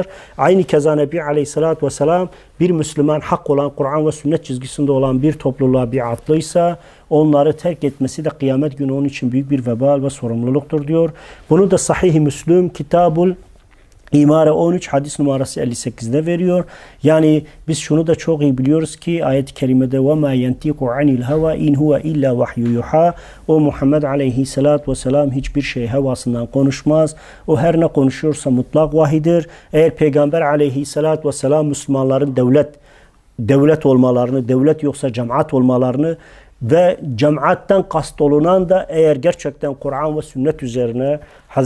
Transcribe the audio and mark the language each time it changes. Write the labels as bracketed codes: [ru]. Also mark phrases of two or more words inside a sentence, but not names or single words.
[tr] Aynı keza Nebi Aleyhisselatü Vesselam bir Müslüman hak olan Kur'an ve sünnet çizgisinde olan bir topluluğa biatlıysa onları terk etmesi de kıyamet günü onun için büyük bir vebal ve sorumluluktur diyor. Bunu da Sahih-i Müslüm Kitabul İmare 13 hadis numarası 58'de veriyor. Yani biz şunu da çok iyi biliyoruz ki ayet-i kerimede [ar] وَمَا يَنْتِقُ عَنِ الْهَوَا اِنْ هُوَ اِلَّا وَحْيُ يُحَا [tr] O Muhammed Aleyhisselatü Vesselam hiçbir şey hevasından konuşmaz. O her ne konuşuyorsa mutlak vahidir. Eğer Peygamber Aleyhisselatü Vesselam Müslümanların devlet olmalarını, devlet yoksa cemaat olmalarını ve cemaatten kastolunan da eğer gerçekten Kur'an ve sünnet üzerine Hz.